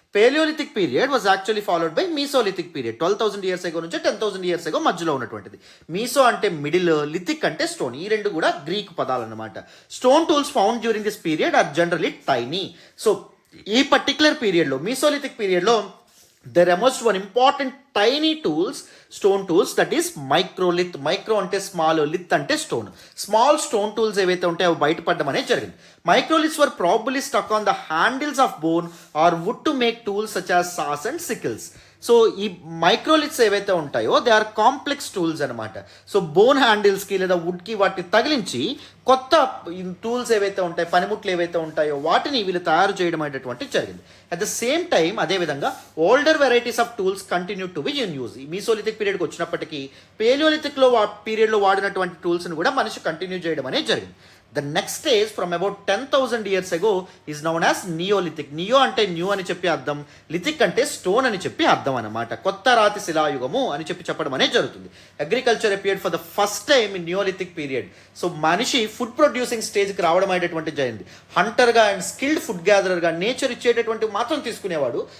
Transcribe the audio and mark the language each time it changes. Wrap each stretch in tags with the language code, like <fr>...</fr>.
<en>Paleolithic period was actually followed by Mesolithic period. 12,000 years ago నుంచి 10,000 years ago</en> <te>మధ్యలో ఉన్నటువంటిది. మీసో అంటే మిడిల్, లిథిక్ అంటే స్టోన్. ఈ రెండు కూడా గ్రీక్ పదాలు అన్నమాట.</te> <en>Stone tools found during this period are generally tiny.</en> <te>So ఈ పర్టికులర్ పీరియడ్లో, మీసోలిథిక్ పీరియడ్లో</te> <en>there emerged one important tiny tools, stone tools, that is microlith.</en> <te>Micro అంటే స్మాల్, లిత్ అంటే స్టోన్. స్మాల్ స్టోన్ టూల్స్ ఏవైతే ఉంటాయో అవి బయటపడడం అనేది జరిగింది.</te> <en>Microliths were probably stuck on the handles of bone or wood to make tools such as saws and sickles.</en> <te>So ఈ మైక్రోలిత్స్ ఏవైతే ఉంటాయో</te> <en>they are complex tools</en> <te>అనమాట. సో బోన్ హ్యాండిల్స్కి లేదా వుడ్కి వాటిని తగిలించి కొత్త టూల్స్ ఏవైతే ఉంటాయో, పనిముట్లు ఏవైతే ఉంటాయో వాటిని వీళ్ళు తయారు చేయడం అనేటటువంటి జరిగింది.</te> <en>At the same time అదేవిధంగా older varieties of tools continue to be in use.</en> <te>ఈ మీసోలిథిక్ పీరియడ్కి వచ్చినప్పటికీ పేలియోలిథిక్లో పీరియడ్లో వాడినటువంటి టూల్స్ని కూడా మనిషి కంటిన్యూ చేయడం అనేది జరిగింది.</te> <en>The next stage from about 10,000 years ago is known as Neolithic.</en> <te>Neo అంటే న్యూ అని చెప్పి అర్థం, లిథిక్ అంటే స్టోన్ అని చెప్పి అర్థం అనమాట. కొత్త రాతి శిలాయుగము అని చెప్పడం అనేది జరుగుతుంది.</te> <en>Agriculture appeared for the first time in neolithic period.</en> <te>So మనిషి ఫుడ్ ప్రొడ్యూసింగ్ స్టేజ్కి రావడం అనేటటువంటి జరిగింది. హంటర్గా అండ్ స్కిల్డ్ ఫుడ్ గ్యాదరర్గా నేచర్ ఇచ్చేటటువంటి మాత్రం తీసుకునేవాడు.</te>